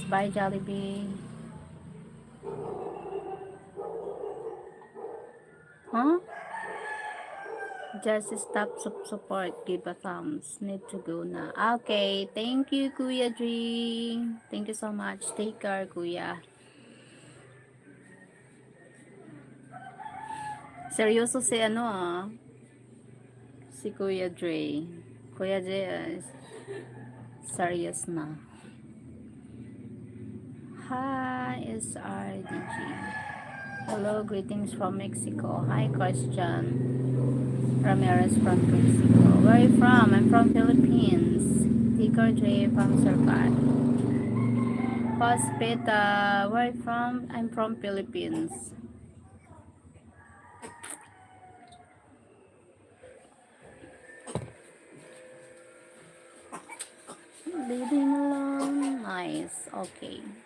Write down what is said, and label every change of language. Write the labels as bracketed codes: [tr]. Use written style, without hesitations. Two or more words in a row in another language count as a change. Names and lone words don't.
[en] Bye, Jollibee. Huh? Just stop support. Give a thumbs. Need to go na. Okay. Thank you, Kuya Dre. Thank you so much. Take care, Kuya. [tl] Seryoso si ano si Kuya Dre. Kuya Dre, serious na. [en] Hi, SRDG. Hello, greetings from Mexico. Hi, Christian Ramirez from Mexico. Where are you from? I'm from Philippines. Tico J from Surpat. Hospita, where are you from? I'm from Philippines. Living alone. Nice. Okay.